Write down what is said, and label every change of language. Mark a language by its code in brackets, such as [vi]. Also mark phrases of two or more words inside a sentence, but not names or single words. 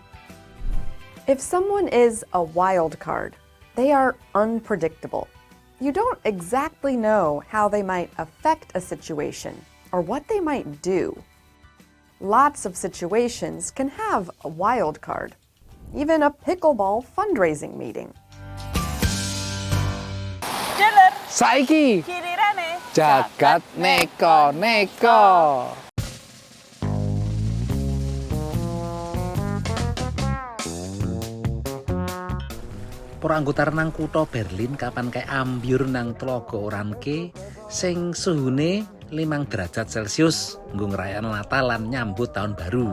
[en] If someone is a wild card, they are unpredictable. You don't exactly know how they might affect a situation or what they might do. Lots of situations can have a wild card, even a pickleball fundraising meeting. [jv] Dulur, saiki gilirane Jagat Neko-Neko. Para anggota nang kutha Berlin kapan kae ambyur nang tlaga Oranke sing suhune 5 derajat Celcius nggo ngrayakno Natal lan nyambut tahun baru.